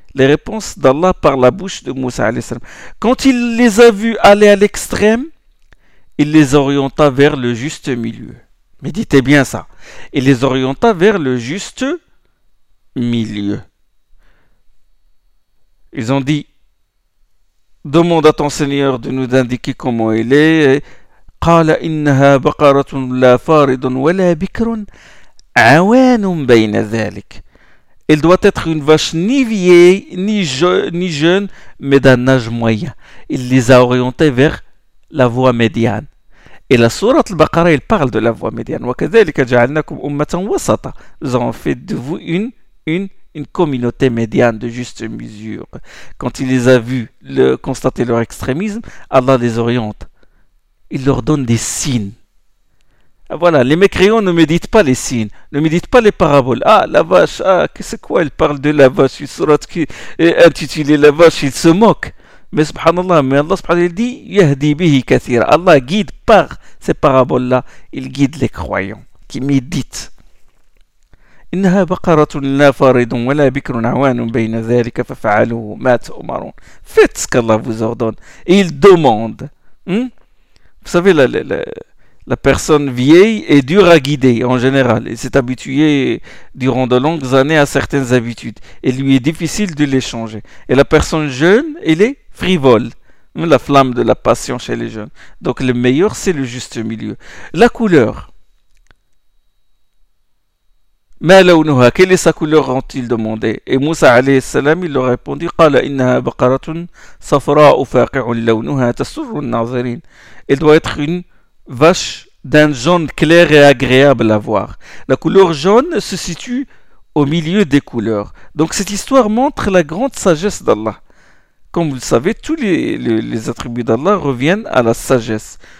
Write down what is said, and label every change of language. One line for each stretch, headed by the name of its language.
French: Les réponses d'Allah par la bouche de Moussa alayhi salam. Quand il les a vus aller à l'extrême, il les orienta vers le juste milieu. Méditez bien ça. Il les orienta vers le juste milieu. Ils ont dit, demande à ton Seigneur de nous indiquer comment il est.
Arabic: قال إنها بقرة لا فارض ولا بكر عوان بين ذلك.
French: Elle doit être une vache ni vieille, ni jeune, mais d'un âge moyen. Il les a orientés vers la voie médiane. Et la sourate al-Baqara, il parle de la voie médiane.
Arabic: وكذلك جعلناكم أمة وسطا.
French: Nous avons fait de vous une communauté médiane de juste mesure. Quand il les a vus constater leur extrémisme, Allah les oriente. Il leur donne des signes. Voilà, les mécréants ne méditent pas les signes, ne méditent pas les paraboles. Ah, la vache, ah, qu'est-ce quoi? Elle parle de la vache, une sourate qui est intitulée La vache, ils se moquent. Mais subhanallah, mais Allah subhanallah, il dit
Arabic: Yahdi bihi kathira.
French: Allah guide par ces paraboles-là, il guide les croyants qui méditent.
Arabic: إنها بقرة لا فارض ولا بكر عوان بين ذلك ففعلوا ما تؤمرون.
French: Faites ce qu'Allah vous ordonne. Et il demande. Vous savez, la personne vieille est dure à guider en général. Elle s'est habituée durant de longues années à certaines habitudes. Et lui est difficile de les changer. Et la personne jeune, elle est frivole. La flamme de la passion chez les jeunes. Donc le meilleur, c'est le juste milieu. La couleur.
Arabic: Ma lawnuha,
French: quelle est sa couleur, ont-ils demandé? Et Moussa alayhi salam, il leur répondit,
Arabic: قال إنها بقرة صفراء فاقع لونها تسر الناظرين.
French: Elle doit être une vache d'un jaune clair et agréable à voir. La couleur jaune se situe au milieu des couleurs. Donc cette histoire montre la grande sagesse d'Allah. Comme vous le savez, tous les attributs d'Allah reviennent à la sagesse.